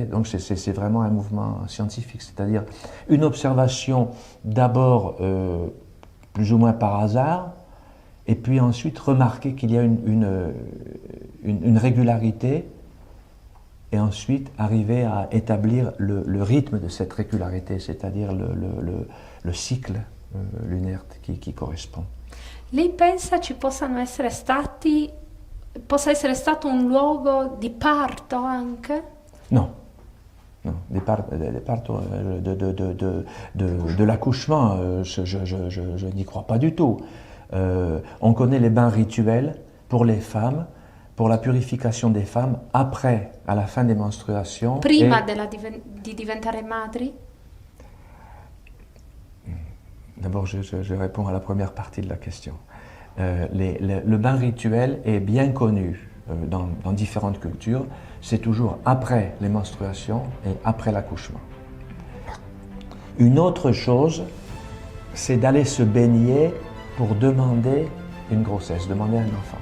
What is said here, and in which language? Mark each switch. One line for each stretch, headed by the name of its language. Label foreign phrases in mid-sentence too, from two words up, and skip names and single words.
French: Donc c'est vraiment un mouvement scientifique, c'est-à-dire une observation d'abord plus ou moins par hasard, et puis ensuite remarquer qu'il y a une régularité, et ensuite arriver à établir le rythme de cette régularité, c'est-à-dire le cycle lunaire qui correspond.
Italian: Lei pensa ci possa essere stato un luogo di parto anche?
French: Non. Non, des partos de l'accouchement, je n'y crois pas du tout. On connaît les bains rituels pour les femmes, pour la purification des femmes, après, à la fin des menstruations.
Italian: Prima di diventare madri?
French: D'abord, je réponds à la première partie de la question. Le bain rituel est bien connu dans différentes cultures. C'est toujours après les menstruations et après l'accouchement. Une autre chose, c'est d'aller se baigner pour demander une grossesse, demander un enfant.